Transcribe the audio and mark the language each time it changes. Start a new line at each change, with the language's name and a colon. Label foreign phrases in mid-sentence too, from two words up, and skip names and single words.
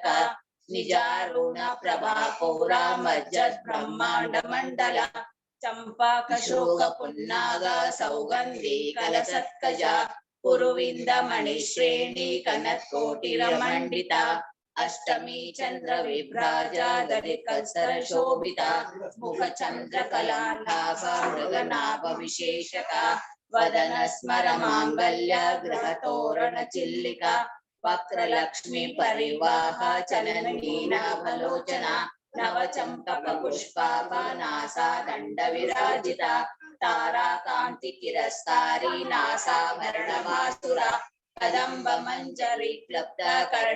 Sanskrit: ನಿಜಾರುಣ ಪ್ರಭಾ ಪೌರ ಮಜ್ಜದ್ ಬ್ರಹ್ಮಾಂಡ ಮಂಡಲ ಚಂಪಾಕ ಶೋಕ ಪುನ್ನಾಗ ಸೌಗಂಧಿ ಕಲಸತ್ಕಜ ಕುರುವಿಂದ ಮಣಿಶ್ರೇಣಿ ಕನತ್ಕೋಟಿರಮಂಡಿತ ಅಷ್ಟಮಿ ಚಂದ್ರ ವಿಭ್ರಾಜ ದಲಿಕಲ್ಸರ ಶೋಭಿತ ಮುಖ ಚಂದ್ರ ಕಲಾಲಾಭ ಮೃಗನಾಭ ವಿಶೇಷಕ ವದನ ಸ್ಮರ ಮಾಂಗಲ್ಯ ಗೃಹ ತೋರಣ ಚಿಲ್ಲಿಕ ವಕ್ರಲಕ್ಷ್ಮಿ ಪರಿವಾಹ ಚಲನೀನಾಭಲೋಚನ ನವ ಚಂಪಕ ಪುಷ್ಪಾಭ ನಾಸಾ ದಂಡ ವಿರಾಜಿತ ತಾರಾ ಕಾಂತಿ ಕಿರಸ್ತಾರಿ ನಾಸಾಭರಣ ವಾಸುರ ಕದಂಬ ಮಂಜರಿ ಕ್ಲಬ್ಧ ಕರ್ಣ